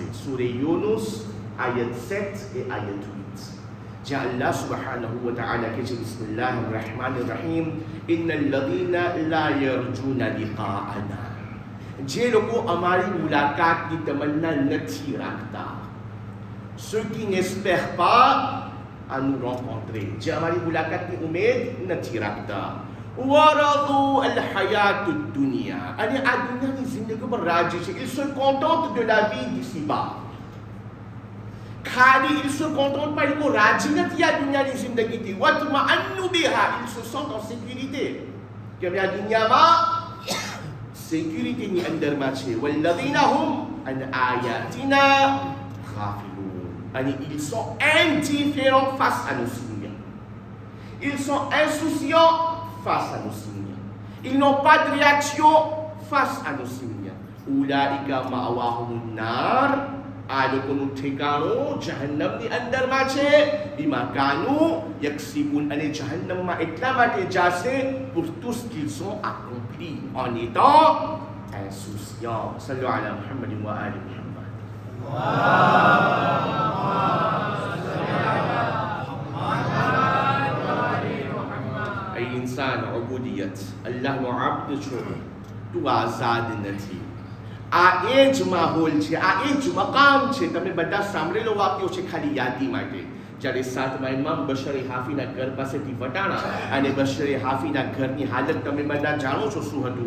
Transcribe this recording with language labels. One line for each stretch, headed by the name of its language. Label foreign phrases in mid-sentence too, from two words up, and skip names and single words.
Gujarati: સૂરે યુનુસ આયત 7 એ આયત 8 જ્યાં
Arabic: الله سبحانه وتعالى
Gujarati: કહે છે બિસ્મિલ્લાહિર
Arabic: الرحمن الرحيم إن الذين لا يرجون لقاءنا,
Gujarati: જે લોકો અમારી મુલાકાતની તમન્ના નથી રાખતા,
French: ceux qui n'espèrent pas à nous rencontrer,
Gujarati: જે અમારી મુલાકાતની ઉમેદ નથી રાખતા,
Arabic: ورضوا بالحياة الدنيا,
Gujarati: અને આ દુનિયાની જિંદગી પર રાજી છે,
French: ils se contentent de la vie d'ici-bas.
Gujarati: ખાલી
French: ils se contentent pas, ils
Gujarati: રાજી નથી આ દુનિયાની જિંદગીથી,
Arabic: واطمأنوا بها,
French: ils se sentent en sécurité,
Gujarati: કે અમે આ દુનિયામાં sécuritéની અંદરમાં છે.
Arabic: والذين هم عن آياتنا غافلون,
French: અને ils sont indifférents face à nos signes, ils sont insouciants face à nos signes, ils n'ont pas de réaction face à nos signes.
Arabic: أولئك مأواهم النار,
Gujarati: આ લોકોનું ઠેકાણું જહન્નમની અંદરમાં છે.
Arabic: بما كانوا يكسبون,
Gujarati: અને જહન્નમમાં એટલા માટે જાશે
French: pour tout ce qu'ils ont accompli en étant insouciants.
Arabic: صلوا على محمد وآل محمد.
Gujarati: ay
Urdu: انسان عبودیت,
Gujarati: अल्लाहનો અબ્દ છો, તું આઝાદ નથી. આ એ જ માહોલ છે, આ એ જ મકામ છે. તમે બધા સાંભળેલો વાક્યો છે, ખાલી યાદી માટે. જ્યારે 7મા ઇમામ બશરે હાફીના ઘર પાસેથી વટાણા, અને બશરે હાફીના ઘરની હાલત તમે બધા જાણો છો શું હતું.